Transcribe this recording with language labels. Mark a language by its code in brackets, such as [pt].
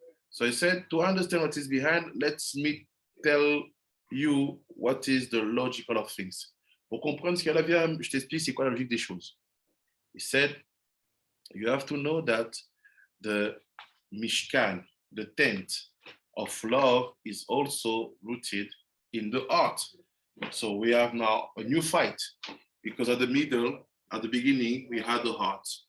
[en] So I said, to understand what is behind, let's me tell you what is the logical of things. [fr] Pour comprendre ce qu'il y a là, je t'explique c'est quoi la logique des choses. [en] He said, you have to know that the Mishkan, the tent, of love is also rooted in the heart. So we have now a new fight because at the beginning, we had the heart.